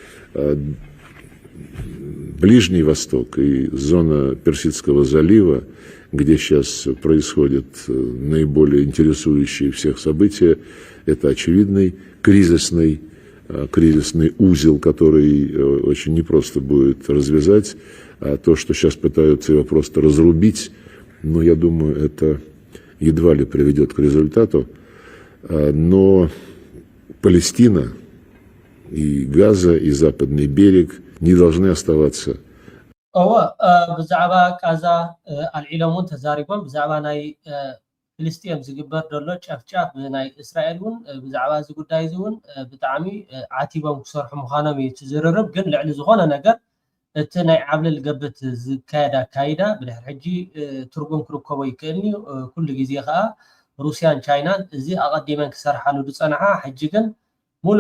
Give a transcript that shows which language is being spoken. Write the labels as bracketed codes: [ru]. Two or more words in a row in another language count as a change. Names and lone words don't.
[ru] Ближний Восток и зона Персидского залива, где сейчас происходят наиболее интересующие всех события, это очевидный кризисный узел, который очень непросто будет развязать. А то, что сейчас пытаются его просто разрубить, но я думаю, это едва ли приведет к результату. Но Палестина и Газа, и Западный берег не должны оставаться. [ti] ብዛዕባ ቃዛ ኣልዒሎም እውን ተዛሪቦም ብዛዕባ ናይ ፍልስጥኤም ዝግበር ዘሎ ጨፍጫፍ ናይ እስራኤል እውን ብዛዕባ እዚ ጉዳይ እዚ እውን ብጣዕሚ ዓቲቦም ክሰርሑ ምዃኖም እዩ ትዝርርብ ግን ልዕሊ ዝኾነ ነገር እቲ ናይ ዓብልል ገብት ዝካየድ ኣካይዳ ብድሕሪ ሕጂ ትርጉም ክርከቦ ይክእልኒ ኩሉ ግዜ ከዓ ሩስያን ቻይናን እዚ ኣቐዲመን ክሰርሓሉ ዝፀንሓ ሕጂ ግን ሙሉ